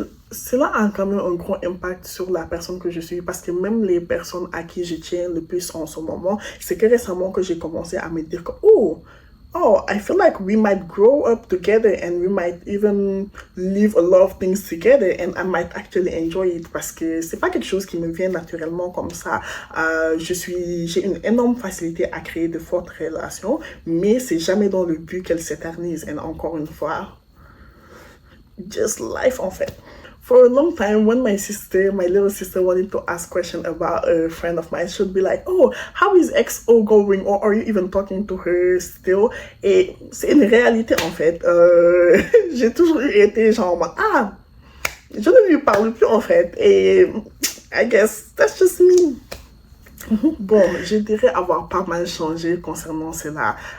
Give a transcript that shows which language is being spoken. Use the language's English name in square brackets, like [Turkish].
[French] Cela a quand même un gros impact sur la personne que je suis parce que même les personnes à qui je tiens le plus en ce moment, c'est que récemment que j'ai commencé à me dire que oh, [English] I feel like we might grow up together and we might even live a lot of things together and I might actually enjoy it [French] parce que c'est pas quelque chose qui me vient naturellement comme ça. J'ai une énorme facilité à créer de fortes relations, mais c'est jamais dans le but qu'elles s'éternisent. Et encore une fois, [English] just life [French] en fait. [English] For a long time, when my little sister wanted to ask questions about a friend of mine, she'd be like, oh, how is XO going? Or are you even talking to her still? [French] Et c'est une réalité, en fait. J'ai toujours été genre, ah, je ne lui parle plus, en fait. Et [English] I guess that's just me. [French] Bon, je dirais avoir pas mal changé concernant cela.